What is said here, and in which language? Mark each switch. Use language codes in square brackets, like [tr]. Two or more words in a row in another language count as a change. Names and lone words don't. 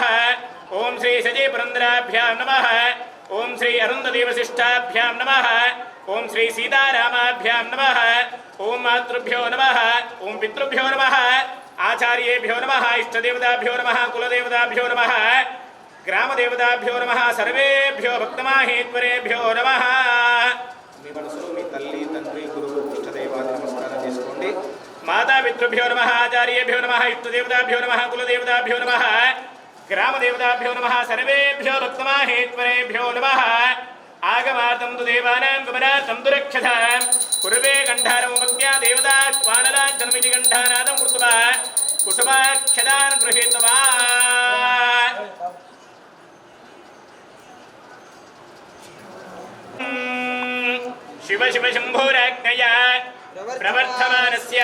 [sa] ओं श्री सजीपुरन्दराभ्यां नमः. ओं श्री अरुन्धदेवशिष्टाभ्यां नमः. ओं श्री सीतारामाभ्यां नमः. ओं मातृभ्यो नमः. ओं पितृभ्यो नमः. आचार्येभ्यो नमः. इष्टदेवताभ्यो नमः. कुलदेवताभ्यो नमः. ग्रामदेवताभ्यो नमः. सर्वेभ्यो भक्तमाहेश्वरेभ्यो नमः. [te] మీ మనసులో మీ తల్లి తండ్రి గురువు ఇష్టదైవాన్ని నమస్కారం చేసుకోండి. [sa] माता पितृभ्यो नमः. आचार्येभ्यो नमः. इष्टदेवताभ्यो नमः. कुलदेवताभ्यो नमः. ग्रामदेवताभ्यो नमः. सर्वेभ्यो भक्तमाहेश्वरेभ्यो नमः. आगमार्तं तु देवानां गमनार्थं तु रक्षतां कुर्वे गण्डारमुपत्या देवता स्वानलाञ्छनमिति गण्डानादं कृत्वा कुसुमाक्षदान् गृहीत्वा शिव शिव शम्भोराज्ञया प्रवर्तमानस्य